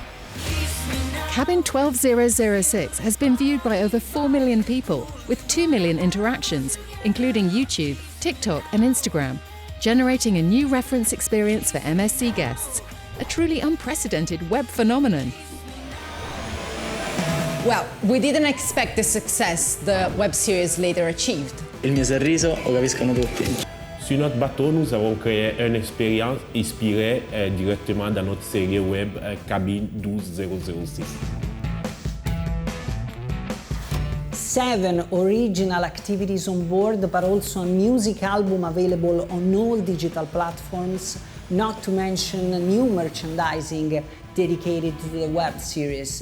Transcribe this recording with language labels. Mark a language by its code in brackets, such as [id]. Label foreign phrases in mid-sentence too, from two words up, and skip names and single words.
[en] Cabin 12006 has been viewed by over 4 million people, with 2 million interactions, including YouTube, TikTok and Instagram, generating a new reference experience for MSC guests, a truly unprecedented web phenomenon. Well, we didn't expect the success the web series later achieved. [it] Il mio sorriso lo capiscono tutti. [fr] Sur notre bateau, nous avons créé une expérience inspirée directement de notre série web Cabine 12006. [en] 7 original activities on board, but also a music album available on all digital platforms, not to mention new merchandising dedicated to the web series.